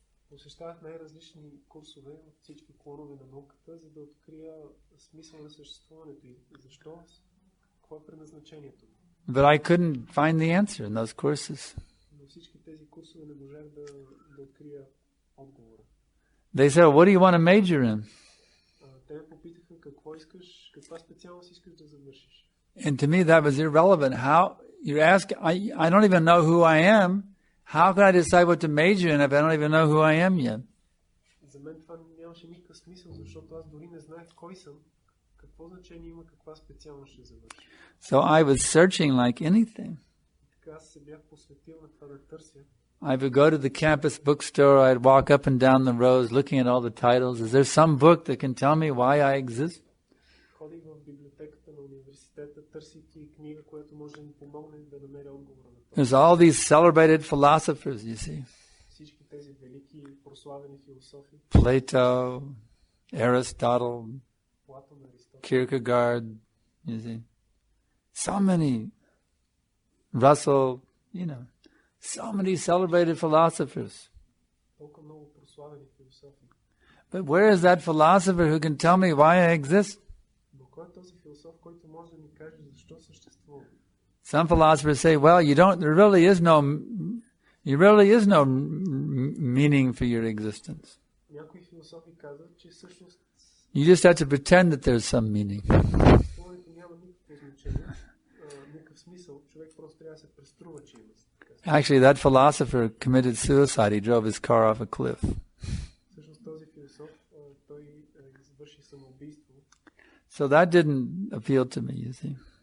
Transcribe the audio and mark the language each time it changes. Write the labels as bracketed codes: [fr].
[bg] Посещавах най-различни курсове от всички клонове на науката, за да открия смисъл на съществуването и защо, какво е предназначението. [en] But I couldn't find the answer in those courses. [bg] Но всички тези курсове не можах да открия отговора. [en] They said, what do you want to major in? [bg] Те ме попитаха какво искаш, каква специалност искаш да завършиш. [en] And to me that was irrelevant. How you ask, I don't even know who I am. How can I decide what to major in if I don't even know who I am yet? [bg] За мен това нямаше никакъв смисъл, защото аз дори не знаех кой съм, какво значение има каква специалност ще завърши. [en] So I was searching like anything. [bg] Така аз се бях посветил на това да търся. [en] I would go to the campus bookstore, I'd walk up and down the rows looking at all the titles. Is there some book that can tell me why I exist? [bg] Ходих в библиотеката на университета, търсейки книга, която може да ми помогне да намеря отговора на това. [en] There's all these celebrated philosophers, you see. [bg] Всички тези велики прославени философи. [en] Plato, Aristotle, [bg] Платон, Аристотел. [en] Kierkegaard, you see. So many. Russell, you know. So many celebrated philosophers. [bg] Толкова много прославени философи. [en] But where is that philosopher who can tell me why I exist? [bg] Но кой е този философ, който може да ми каже защо съществува? [en] Some philosophers say, well, there really is no meaning for your existence. [bg] Някои философи казват, че всъщност [en] You just have to pretend that there's some meaning. [bg] съществуването няма никакво значение, никакъв смисъл. Човек просто трябва да се преструва, че има. [en] Actually, that philosopher committed suicide. He drove his car off a cliff. [bg] Всъщност този философ, той извърши самоубийство. [en] So that didn't appeal to me, you see.